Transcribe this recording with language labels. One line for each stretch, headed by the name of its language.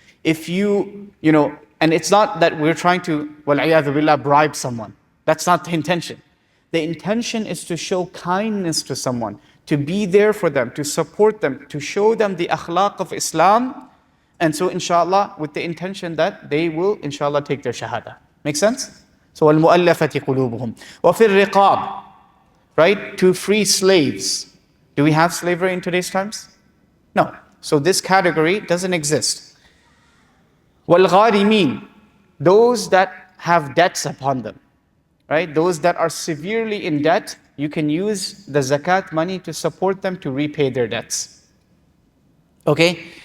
English: If and it's not that we're trying to, wal'iyadhu billah, bribe someone. That's not the intention. The intention is to show kindness to someone, to be there for them, to support them, to show them the akhlaq of Islam. And so, inshallah, with the intention that they will, inshallah, take their shahada. Make sense?
Arabic: So, وَالْمُؤَلَّفَةِ قُلُوبُهُم وَفِي الرِّقَابِ, right?
English: To free slaves. Do we have slavery in today's times? No. So this category doesn't exist. وَالْغَارِمِينَ, those that have debts upon them, right? Those that are severely in debt, you can use the zakat money to support them to repay their debts. Okay?